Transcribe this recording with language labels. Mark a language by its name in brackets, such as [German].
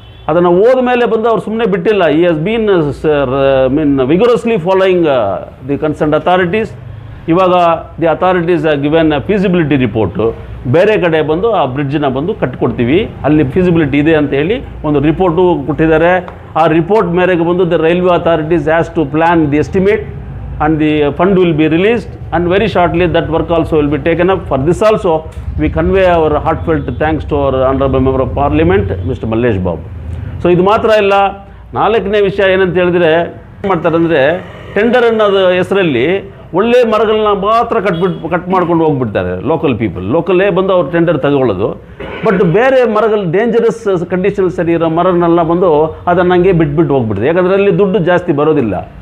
[Kannada] ಅದನ್ನು ಹೋದ ಮೇಲೆ ಅವ್ರು ಸುಮ್ಮನೆ ಬಿಟ್ಟಿಲ್ಲ. [English] He has been vigorously following the concerned authorities. [Kannada] ಇವಾಗ [English] the authorities given feasibility report [Kannada] ಬೇರೆ ಕಡೆ ಆ ಬ್ರಿಡ್ಜನ್ನ ಕಟ್ಕೊಡ್ತೀವಿ, ಅಲ್ಲಿ ಫೀಸಿಬಿಲಿಟಿ ಇದೆ ಅಂತ ಹೇಳಿ ಒಂದು ರಿಪೋರ್ಟು ಕೊಟ್ಟಿದ್ದಾರೆ. ಆ ರಿಪೋರ್ಟ್ ಮೇರೆಗೆ [English] The railway authorities has to plan the estimate and the fund will be released and very shortly that work also will be taken up. For this also we convey our heartfelt thanks to our honorable member of parliament Mr. Mallesh Babu. [Kannada] So ಇದು ಮಾತ್ರ ಇಲ್ಲ, ನಾಲ್ಕನೇ ವಿಷಯ ಏನಂತ ಹೇಳಿದ್ರೆ ಮಾಡ್ತಾರೆ ಅಂದರೆ tender ಅನ್ನೋದು ಹೆಸರಲ್ಲಿ ಒಳ್ಳೆ ಮರಗಳನ್ನ ಮಾತ್ರ ಕಟ್ ಮಾಡ್ಕೊಂಡು ಹೋಗ್ಬಿಡ್ತಾರೆ ಲೋಕಲ್ಲೇ ಅವ್ರು ಟೆಂಡರ್ ತಗೊಳ್ಳೋದು. ಬಟ್ ಬೇರೆ ಮರಗಳು ಡೇಂಜರಸ್ ಕಂಡೀಷನ್ ಸರಿ ಇರೋ ಮರನೆಲ್ಲ ಅದನ್ನು ಹಂಗೆ ಬಿಟ್ಬಿಟ್ಟು ಹೋಗ್ಬಿಡ್ತಾರೆ, ಯಾಕಂದರೆ ಅಲ್ಲಿ ದುಡ್ಡು ಜಾಸ್ತಿ ಬರೋದಿಲ್ಲ.